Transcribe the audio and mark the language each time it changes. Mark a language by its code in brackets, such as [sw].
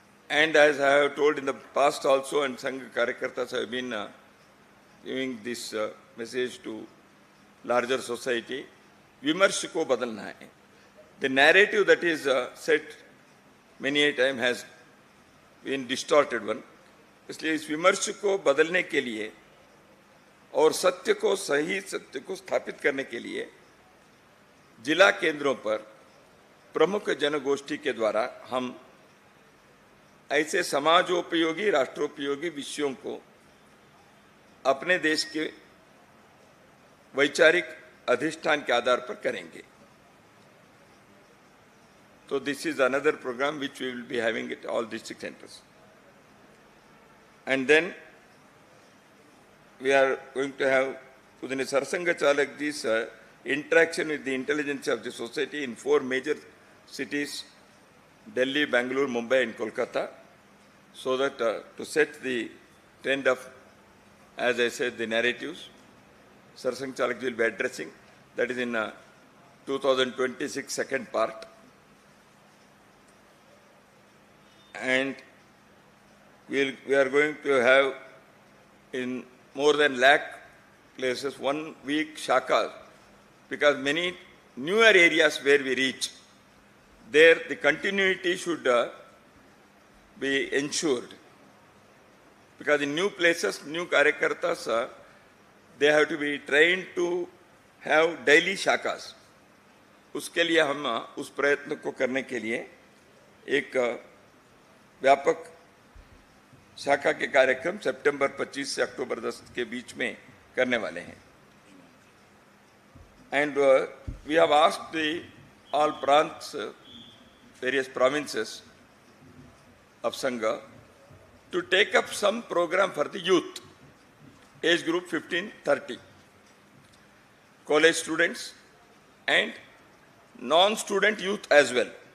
[en] And as I have told in the past also, and Sangha Karyakartas have been giving this message to larger society, [hi] Vimarsh ko badalna hai. [en] The narrative that is set many a time has been distorted one. [hi] इसलिए इस विमर्श को बदलने के लिए और सत्य को, सही सत्य को स्थापित करने के लिए जिला केंद्रों पर प्रमुख जनगोष्ठी के द्वारा हम ऐसे समाजोपयोगी, राष्ट्रोपयोगी विषयों को अपने देश के वैचारिक अधिष्ठान के आधार पर करेंगे. [en] So this is another program which we will be having at all district centers. And then we are going to have Pudane Sarasanga Chalakji's interaction with the intelligence of the society in 4 major cities, Delhi, Bangalore, Mumbai and Kolkata, so that to set the trend of, as I said, the narratives, Sarasanga Chalakji will be addressing. That is in 2026 second part. And we are going to have in more than lakh places 1 week shakas, because many newer areas where we reach, there the continuity should be ensured. Because in new places, new karyakartas, they have to be trained to have daily shakas. [hi] उसके लिए हम उस प्रयत्न को करने के लिए एक व्यापक शाखा के कार्यक्रम सितंबर 25 से अक्टूबर 10 के बीच में करने वाले हैं. [en] And we have asked all prants, various provinces of Sangha, to take up some program for the youth, age group 15-30, college students and non-student youth as well.